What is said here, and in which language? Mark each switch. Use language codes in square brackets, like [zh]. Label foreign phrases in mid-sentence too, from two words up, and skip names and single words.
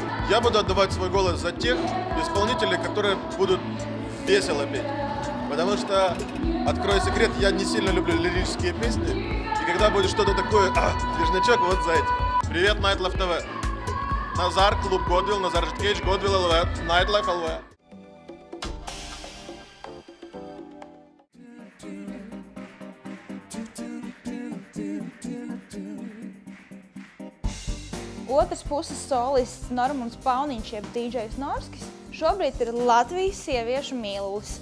[ru] Я буду отдавать свой голос за тех исполнителей, которые будут весело петь. Потому что, открою секрет, я не сильно люблю лирические песни. И когда будет что-то такое, движнячок, вот за этим. Привет, Nightlife TV. Назар, клуб Godwill, Назар Житкевич, Godwill LV, Nightlife LV. [lv] Otras puses solists Normons Pauniņš, jeb DJs Norskis, šobrīd ir Latvijas sieviešu mīlulis.